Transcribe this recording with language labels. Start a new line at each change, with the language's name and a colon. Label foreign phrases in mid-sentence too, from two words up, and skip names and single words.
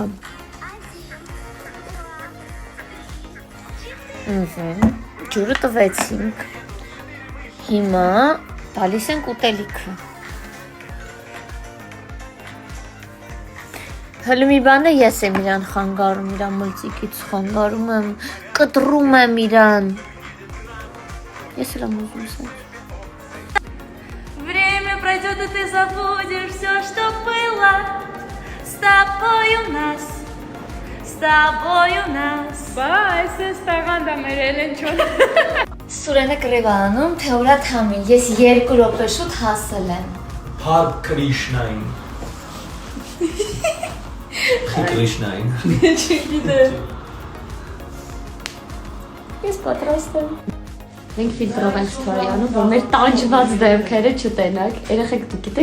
Armenian: Ջուրը տվեցինք։ Հիմա տալիս ենք ուտելիքը։ Հələ մի բանը ես եմ իրան խանգարում, իրան մլծիկից խանգարում եմ, կտրում եմ իրան։ Ես էլ եմ ուզում սենց։
Russian: Время пройдет, и ты забудешь все, что было с тобой у нас. С собой у нас։
Armenian: Բա, այսպես տաղանդա մեր Էլենչոն։ Սուրենը կռիվ անում, թե ուրա թամին, ես 2 րոպե շուտ հասել եմ։ Հար Կրիշնային։ Կրիշնային։ Ես պատրաստ եմ։ Մենք ֆիլտրով ենք ստորյանում, որ մեր տանջված դեմքերը չտենակ։ Երեխեք դուք գիտեք